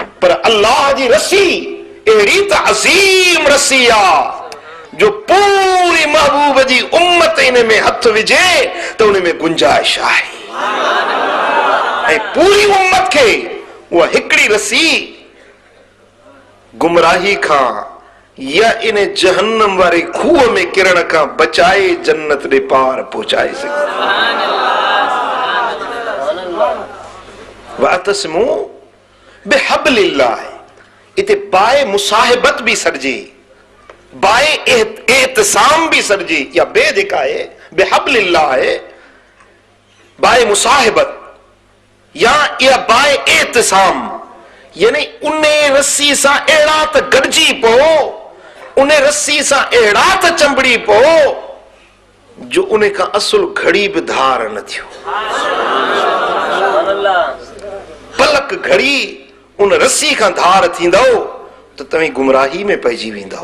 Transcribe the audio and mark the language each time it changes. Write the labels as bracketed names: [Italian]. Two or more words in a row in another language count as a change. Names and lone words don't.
[Sindhi] पर अल्लाह जी रस्सी अहिड़ी त अज़ीम रस्सी आहे जो पूरी महबूब जी उम्मत इन में हथ विझे त उन में गुंजाइश आहे, ऐं पूरी उम्मत खे उहा हिकिड़ी रस्सी गुमराही खां या इन जहन्नम वारे खूह में किरण खां बचाए जन्नत ॾे पार पहुचाए सघे। [Arabic] واعتصموا بحبل الله, [Sindhi] इते बाए मुसाहिबत भी सरजे, बाए एहतिसाम भी सरजे, या बे जेका है बिहब्लिल्लाह है बाए मुसाहिबत, या बाए एहतिसाम, यानी उन रस्सी सां अहिड़ा त गॾिजी पो, उन रस्सी सां अहिड़ा त चंबड़ी पो जो उन खां असुल घड़ी बि धार न थियो। पलक घड़ी उन रस्सी खां धार थींदो त तव्हीं गुमराही में पइजी वेंदो।